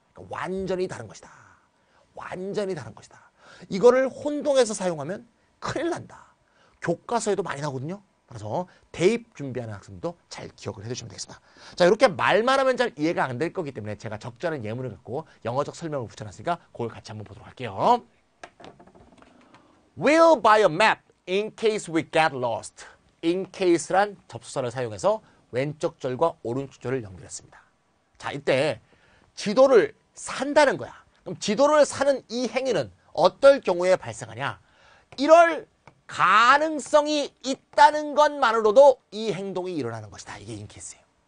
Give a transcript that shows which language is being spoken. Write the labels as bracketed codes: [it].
[ko] 그러니까 완전히 다른 것이다. 완전히 다른 것이다. 이거를 혼동해서 사용하면 큰일 난다. 교과서에도 많이 나오거든요. 그래서 대입 준비하는 학생도 잘 기억을 해두시면 되겠습니다. 자, 이렇게 말만 하면 잘 이해가 안 될 거기 때문에 제가 적절한 예문을 갖고 영어적 설명을 붙여놨으니까 그걸 같이 한번 보도록 할게요. [en] We'll buy a map in case we get lost. [ko] in case란 접속사를 사용해서 왼쪽 절과 오른쪽 절을 연결했습니다. 자, 이때 지도를 산다는 거야. 그럼 지도를 사는 이 행위는 어떨 경우에 발생하냐? 이럴 가능성이 있다는 것만으로도 이 행동이 일어나는 것이다. 이게 인케이스예요.